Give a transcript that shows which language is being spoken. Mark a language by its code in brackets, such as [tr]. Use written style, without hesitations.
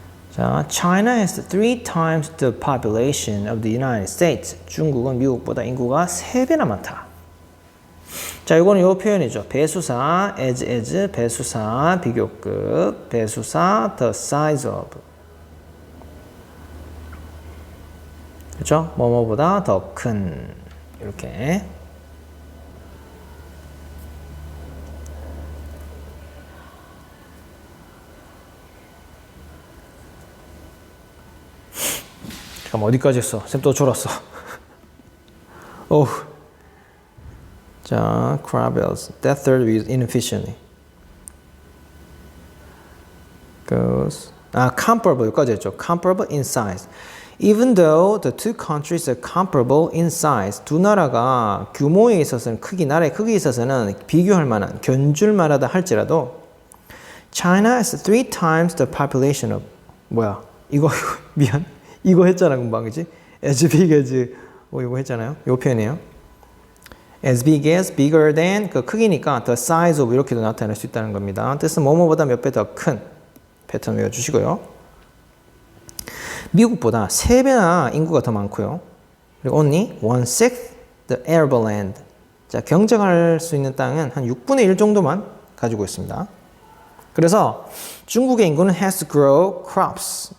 [en] 자, China has 3 times the population of the United States. [ko] 중국은 미국보다 인구가 3배나 많다. 자, 이거는 요 표현이죠. 배수사, as, 배수사, 비교급, 배수사, [en] the size of. [ko] 그렇죠? 뭐뭐보다 더 큰. 이렇게. 잠깐만, 어디까지 했어? 쌤 또 졸았어. 오우. 자, Crabells. [en] That third is inefficiently. Goes. [ko] comparable 여기까지 했죠. [en] Comparable in size. Even though the two countries are comparable in size. [ko] 두 나라가 규모에 있어서는 나라의 크기에 있어서는 비교할 만한, 견줄 만하다 할지라도 [en] China has 3 times the population of [ko] 뭐야? 이거 미안. 이거 했잖아 금방 그지? [en] As big as [ko] 이거 했잖아요. 이 표현이에요. [en] As big as, bigger than [ko] 그 크기니까 [en] the size of [ko] 이렇게도 나타낼 수 있다는 겁니다. 뜻은 뭐뭐보다 몇 배 더 큰 패턴 외워주시고요. 미국보다 3배나 인구가 더 많고요. 그리고 [en] only 1/6 the arable land. [ko] 자, 경작할 수 있는 땅은 한 6분의 1 정도만 가지고 있습니다. 그래서 중국의 인구는 [en] has to grow crops.